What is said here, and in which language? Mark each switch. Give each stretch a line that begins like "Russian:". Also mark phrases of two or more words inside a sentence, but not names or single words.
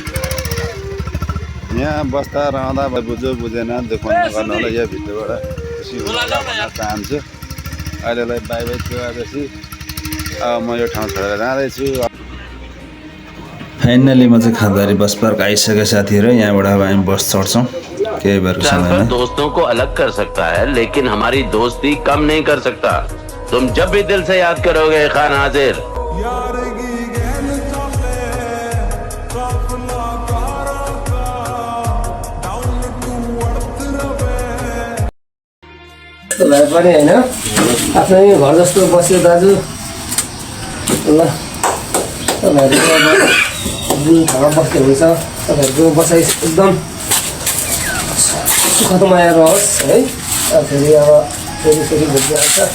Nepali: यहाँ बस्दा रहँदा बुझ्यो बुझेन दुःख नगर्नु होला यो भित्रबाट खुसी हुन चाहन्छु अहिलेलाई
English: bye bye
Nepali: चियाबेसी अब म यो ठाउँ छोडेर जाँदैछु फाइनली म चाहिँ खाँदारी
English: bus park
Nepali: आइसकेँ साथीहरू यहाँबाट अब हामी बस चढ्छौँ केही बेरको समयमा
Hindi: दोस्तों को अलग कर सकता है लेकिन हमारी दोस्ती कम नहीं कर सकता तुम जब भी दिल से याद करोगे खान हाजिर
Nepali: भाइ पनि होइन आफ्नै घर जस्तो बस्यो दाजु ल तपाईँहरूको अब जुन ठाउँमा बस्ने हुन्छ तपाईँहरूको बसाइ एकदम सुखदमय रहोस् है फेरि अब फेरि भेट्दै आउँछ